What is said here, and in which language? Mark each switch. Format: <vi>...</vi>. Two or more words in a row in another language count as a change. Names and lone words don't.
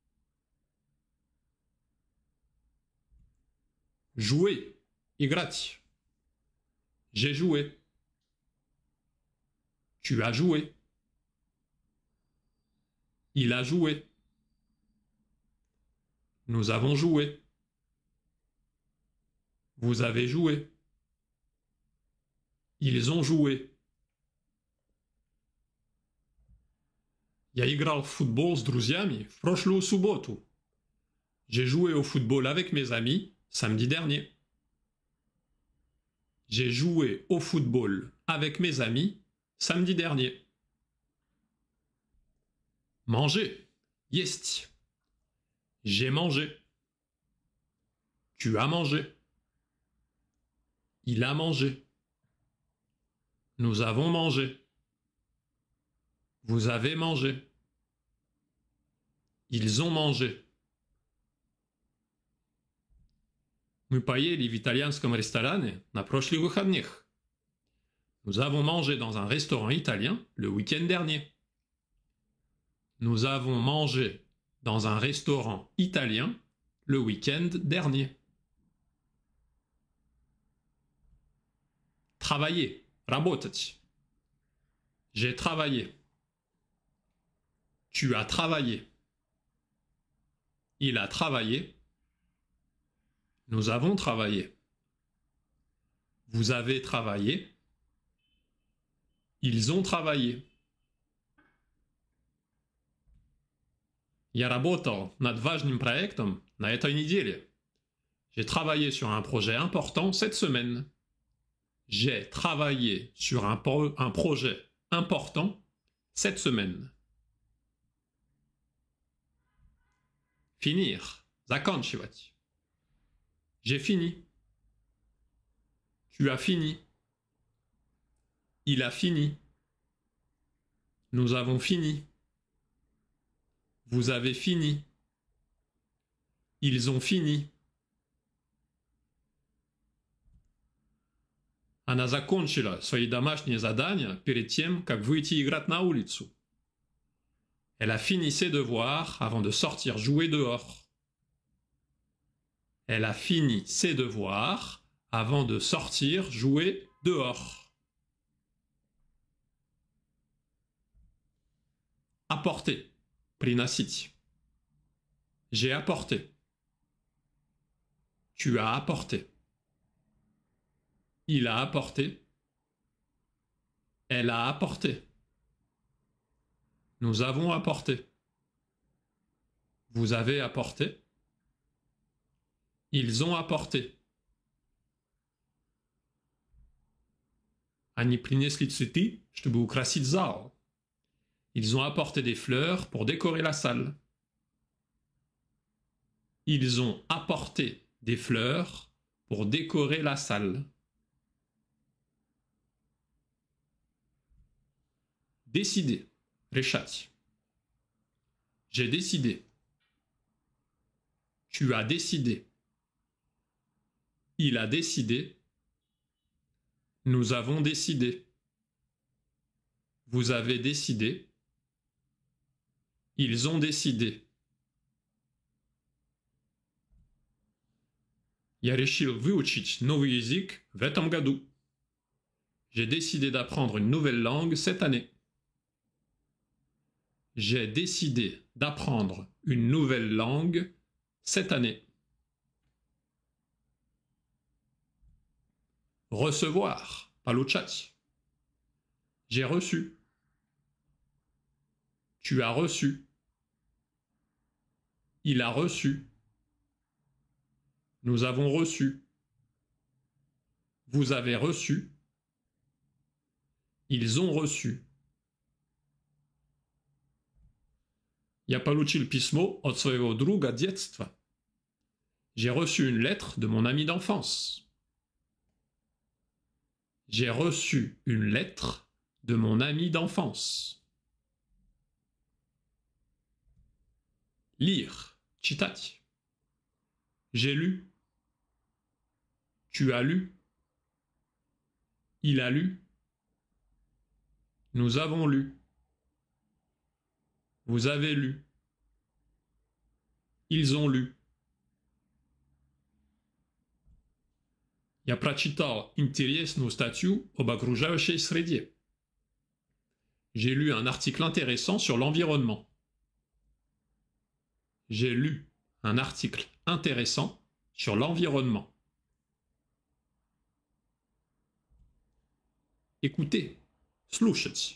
<fr>Jouer, играть. J'ai joué. Tu as joué. Il a joué. Nous avons joué. Vous avez joué. Ils ont joué.</fr> <ru>Я играл в футбол с друзьями в прошлую субботу.</ru> <fr>J'ai joué au football avec mes amis samedi dernier. J'ai joué au football avec mes amis samedi dernier. Manger, есть. J'ai mangé. Tu as mangé. Il a mangé. Nous avons mangé. Vous avez mangé. Ils ont mangé.</fr> <ru>Мы поели в итальянском ресторане на прошлых выходных.</ru> <fr>Nous avons mangé dans un restaurant italien le week-end dernier. Nous avons mangé dans un restaurant italien le week-end dernier. Travailler, работать. J'ai travaillé. Tu as travaillé. Il a travaillé. Nous avons travaillé. Vous avez travaillé. Ils ont travaillé.</fr> <ru>Я работал над важным проектом на этой неделе.</ru> <fr>J'ai travaillé sur un projet important cette semaine. J'ai travaillé sur un projet important cette semaine. Finir, заканчивать. J'ai fini. Tu as fini. Il a fini. Nous avons fini. Vous avez fini. Ils ont fini.</fr> <ru>Она закончила свои домашние задания перед тем, как выйти играть на улицу.</ru> <fr>Elle a fini ses devoirs avant de sortir jouer dehors. Elle a fini ses devoirs avant de sortir jouer dehors. Apporter, приносить. J'ai apporté. Tu as apporté. Il a apporté. Elle a apporté. Nous avons apporté. Vous avez apporté. Ils ont apporté.</fr> <ru>Они принесли цветы, чтобы украсить зал.</ru> <fr>Ils ont apporté des fleurs pour décorer la salle. Ils ont apporté des fleurs pour décorer la salle. Décider, решать. J'ai décidé. Tu as décidé. Il a décidé. Nous avons décidé. Vous avez décidé. Ils ont décidé.</fr> <ru>Я решил выучить новый язык в этом году.</ru> <fr>J'ai décidé d'apprendre une nouvelle langue cette année. J'ai décidé d'apprendre une nouvelle langue cette année. Recevoir, получать. J'ai reçu. Tu as reçu. Il a reçu. Nous avons reçu. Vous avez reçu. Ils ont reçu.</fr> <ru>Я получил письмо от своего друга детства.</ru> <fr>J'ai reçu une lettre de mon ami d'enfance. J'ai reçu une lettre de mon ami d'enfance. Lire, читать. J'ai lu. Tu as lu. Il a lu. Nous avons lu. Vous avez lu. Ils ont lu.</fr> <ru>Я прочитал интересную статью об окружающей среде.</ru> <fr>J'ai lu un article intéressant sur l'environnement. J'ai lu un article intéressant sur l'environnement. Écoutez, слушать.</fr>